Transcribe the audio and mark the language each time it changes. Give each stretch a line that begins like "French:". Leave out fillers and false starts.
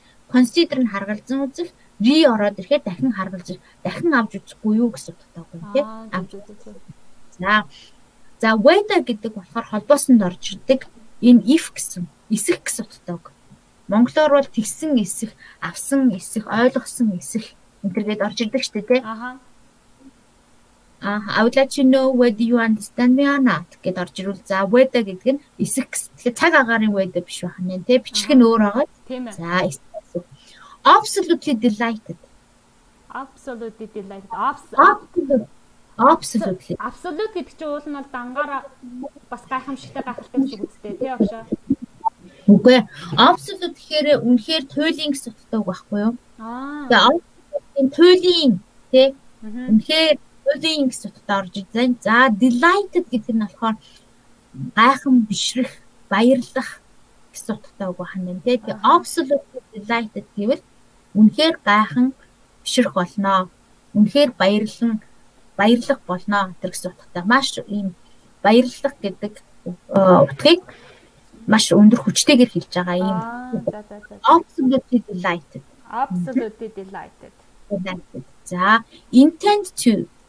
Mongolian: Consider нь харгалзан үзэх, re ороод ирэхээр дахин харгалзах, дахин авч үзэхгүй юу гэсэн утгатай үг тийм. Авч үзэх. За whether гэдэг болохоор холбоосонд орж ирдэг энэ if гэсэн, эсэх гэсэн утгатай үг. Монголоор бол тэгсэн эсэх, авсан эсэх, ойлгосон эсэх энтергээд орж ирдэг шүү дээ тий.
English: I would let you know whether you understand me or not
Mongolian: гэд орж ирвэл за whether гэдэг нь эсэх гэсэн. Тэгэхээр цаг агаарын whether биш байх нь тий. Бичлэг нь өөр байгаа. За эсэх.
English: Absolutely delighted. Absolutely delighted. Absolutely.
Mongolian: Absolute гэдэг чинь уул нь бол дангаараа бас гайхамшигтай гайхалтай гэсэн үг үстэй тий агшаа. Үгүй ээ. Absolute гэхээр үнэхээр туйлын гэсэн утгатай үг байхгүй юу? Тэгээ туйлын тий. Үнэхээр туйлын гэсэн утгатай орж ирсэн. За delighted гэдэг нь болохоор гайхан бишрэх, баярлах гэсэн утгатай үг байна тий. Тэгээ
English: absolutely delighted
Mongolian: гэвэл үнэхээр гайхан бишрэх болноо. Үнэхээр баярлах болноо гэсэн утгатай. Маш ийм баярлах гэдэг утгыг маш өндөр хүчтэйгээр хэлж байгаа юм.
English: Absolutely delighted. Absolutely delighted. За intend to.